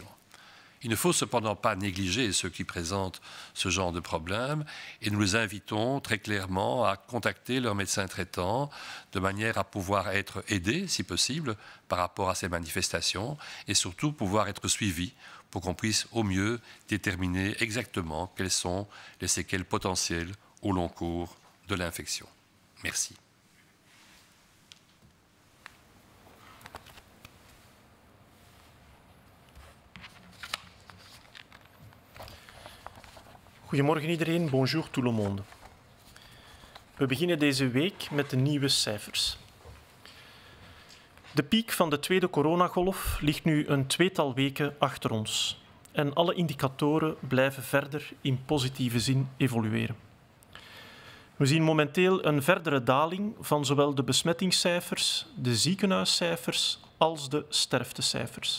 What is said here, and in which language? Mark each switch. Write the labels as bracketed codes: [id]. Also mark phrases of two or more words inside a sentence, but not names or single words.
[fr] Il ne faut cependant pas négliger ceux qui présentent ce genre de problème et nous les invitons très clairement à contacter leur médecin traitant de manière à pouvoir être aidés, si possible, par rapport à ces manifestations et surtout pouvoir être suivis pour qu'on puisse au mieux déterminer exactement quelles sont les séquelles potentielles au long cours de l'infection. Merci. [nl] Goedemorgen iedereen, [fr] bonjour tout le monde. [nl] We beginnen deze week met de nieuwe cijfers. De piek van de tweede coronagolf ligt nu een tweetal weken achter ons en alle indicatoren blijven verder in positieve zin evolueren. We zien momenteel een verdere daling van zowel de besmettingscijfers, de ziekenhuiscijfers als de sterftecijfers.